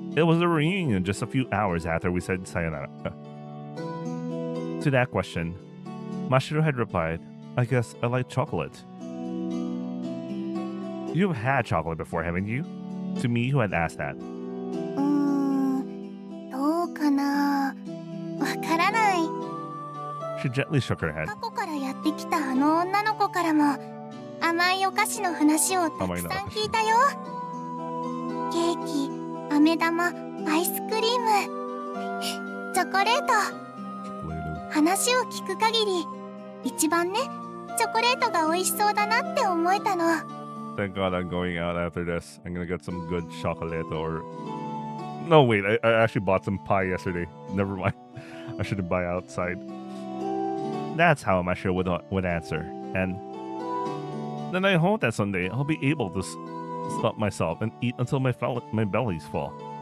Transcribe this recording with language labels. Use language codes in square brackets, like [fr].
[en] It was a reunion just a few hours after we said sayonara. To that question, Mashiro had replied, "I guess I like chocolate." You've had chocolate before, haven't you? To me, who had asked that. [ja] どうかな。わからない。 [en] She gently shook her head. [ja] 過去からやってきたあの女の子からも甘いお菓子の話をたくさん聞いたよ。ケーキ、飴玉、アイスクリーム、チョコレート。話を聞く限り、一番ね、チョコレートが美味しそうだなって思えたの。 [en] Thank God I'm going out after this. I'm gonna get some good chocolate or... No, wait, I actually bought some pie yesterday. Never mind. I shouldn't buy outside. That's how Mashiro would answer. And then I hope that someday I'll be able to stop myself and eat until my belly's full.